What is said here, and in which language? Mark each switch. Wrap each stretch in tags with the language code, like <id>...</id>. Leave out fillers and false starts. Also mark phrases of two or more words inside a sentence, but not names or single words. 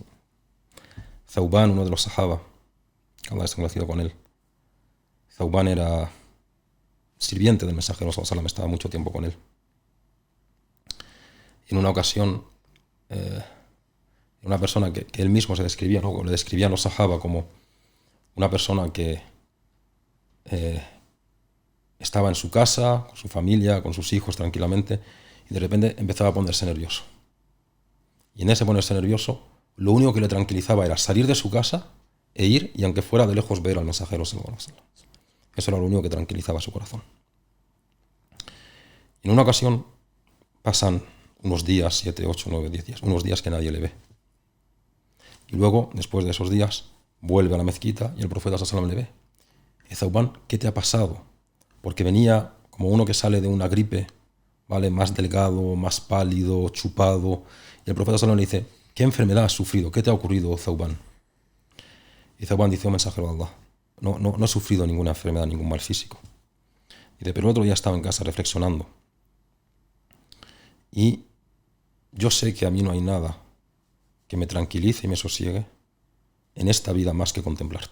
<es>Thawban, uno de los sahaba, que Allah está conocido con él. Thawban era sirviente del mensajero</es> <ar>صلى الله عليه وسلم,</ar> <es>estaba mucho tiempo con él. En una ocasión, una persona que él mismo se describía, ¿no? Le describían los sahaba como una persona que estaba en su casa, con su familia, con sus hijos tranquilamente, y de repente empezaba a ponerse nervioso. Y en ese ponerse nervioso, lo único que le tranquilizaba era salir de su casa e ir, y aunque fuera de lejos, ver al mensajero</es> <ar>صلى الله عليه وسلم.</ar> <es>Eso era lo único que tranquilizaba su corazón. En una ocasión pasan unos días, 7, 8, 9, 10 días, unos días que nadie le ve. Y luego, después de esos días, vuelve a la mezquita y el profeta</es> <ar>صلى الله عليه وسلم</ar> <es>le ve. Y Thawban, ¿qué te ha pasado? Porque venía como uno que sale de una gripe, ¿vale? Más delgado, más pálido, chupado. Y el profeta</es> <ar>صلى الله عليه وسلم</ar> <es>le dice, ¿qué enfermedad has sufrido? ¿Qué te ha ocurrido, Thawban? Y Thawban dice, mensajero de Allah, no he sufrido ninguna enfermedad, ningún mal físico. Y dice, pero el otro día estaba en casa reflexionando. Y yo sé que a mí no hay nada que me tranquilice y me sosiegue en esta vida más que contemplarte.</es>